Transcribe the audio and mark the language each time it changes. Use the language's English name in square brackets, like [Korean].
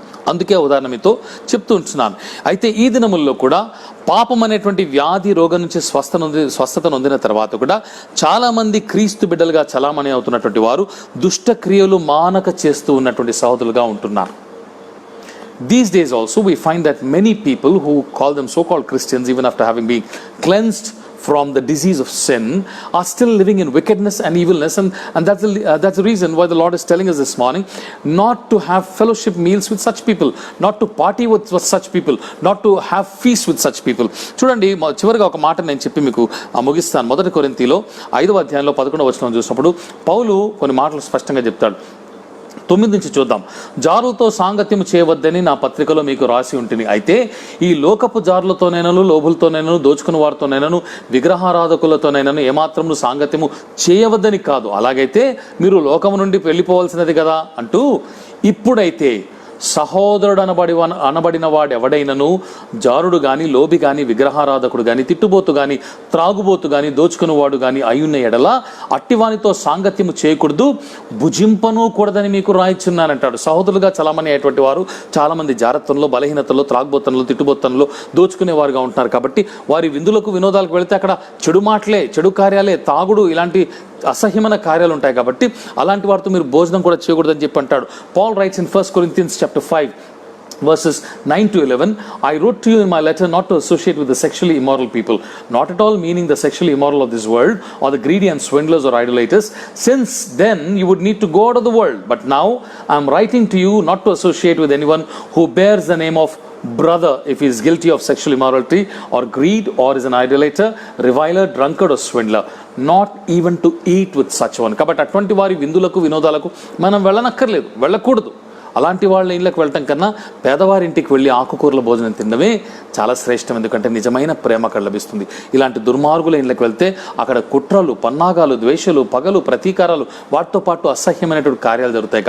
[Telugu] అందుకే ఉదాహరణ మీతో చెప్తూ ఉంటున్నాను. అయితే ఈ దినముల్లో కూడా పాపం అనేటువంటి వ్యాధి రోగం నుంచి స్వస్థత నొందిన తర్వాత కూడా చాలామంది క్రీస్తు బిడ్డలుగా చలామణి అవుతున్నటువంటి వారు దుష్ట క్రియలు మానక చేస్తూ ఉన్నటువంటి సహోదరులుగా ఉంటున్నారు. [English] These days also we find that many people who call them so-called Christians, even after having been cleansed from the disease of sin, are still living in wickedness and evilness, and that's the reason why the Lord is telling us this morning not to have fellowship meals with such people, not to party with such people, not to have feast with such people. [Telugu] చూడండి, చివరిగా ఒక మాట నేను చెప్పి మీకు ముగిస్తాను. 1 కొరింథీలో 5వ అధ్యాయంలో 11వ వచనం చూసినప్పుడు పౌలు కొన్ని మాటలు స్పష్టంగా చెప్తాడు. 9 నుంచి చూద్దాం. జారులతో సాంగత్యం చేయవద్దని నా పత్రికలో మీకు రాసి ఉంటుంది. అయితే ఈ లోకపు జారులతోనైనను లోభులతోనైనను దోచుకుని వారితోనైనను విగ్రహారాధకులతోనైనను ఏమాత్రము సాంగత్యము చేయవద్దని కాదు, అలాగైతే మీరు లోకము నుండి వెళ్ళిపోవాల్సినది కదా అంటూ, ఇప్పుడైతే సహోదరుడు అనబడిన వాడు ఎవడైనను జారుడు గాని లోబి గాని విగ్రహారాధకుడు గాని తిట్టుబోతు గాని త్రాగుబోతు గాని దోచుకునేవాడు గాని అయ్యున్న ఎడల అట్టివానితో సాంగత్యము చేయకూడదు, భుజింపను కూడదని మీకు రాయిచున్నానంటాడు. సహోదరులుగా చలామణి అయ్యేటువంటి వారు చాలామంది జారత్వంలో, బలహీనతలో, త్రాగుబోతనంలో, తిట్టుబోతనంలో దోచుకునేవారుగా ఉంటున్నారు. కాబట్టి వారి విందులకు వినోదాలకు వెళితే అక్కడ చెడు మాటలే, చెడు కార్యాలే, తాగుడు, ఇలాంటి అసహ్యమైన కార్యాలు ఉంటాయి. కాబట్టి అలాంటి వారితో మీరు భోజనం కూడా చేయకూడదని చెప్పి అంటాడు. [English] Paul writes in 1 Corinthians chapter 5 verses 9 to 11, I wrote to you in my letter not to associate with the sexually immoral people, not at all meaning the sexually immoral of this world or the greedy and swindlers or idolaters, since then you would need to go out of the world. But now I am writing to you not to associate with anyone who bears the name of brother if he is guilty of sexual immorality or greed or is an idolater, reviler, drunkard or swindler, not even to eat with such one. [Telugu] కాబట్టి అటువంటి వారి విందులకు వినోదాలకు మనం వెళ్ళనక్కర్లేదు, వెళ్ళకూడదు. అలాంటి వాళ్ళ ఇళ్ళకి వెళ్ళటం కన్నా పేదవారింటికి వెళ్ళి ఆకుకూరల భోజనం తినడమే చాలా శ్రేష్టం. ఎందుకంటే నిజమైన ప్రేమ అక్కడ లభిస్తుంది. ఇలాంటి దుర్మార్గుల ఇళ్ళకి వెళ్తే అక్కడ కుట్రలు, పన్నాగాలు, ద్వేషాలు, పగలు, ప్రతీకారాలు, వాటితో పాటు అసహ్యమైనటువంటి కార్యాలు జరుగుతాయి.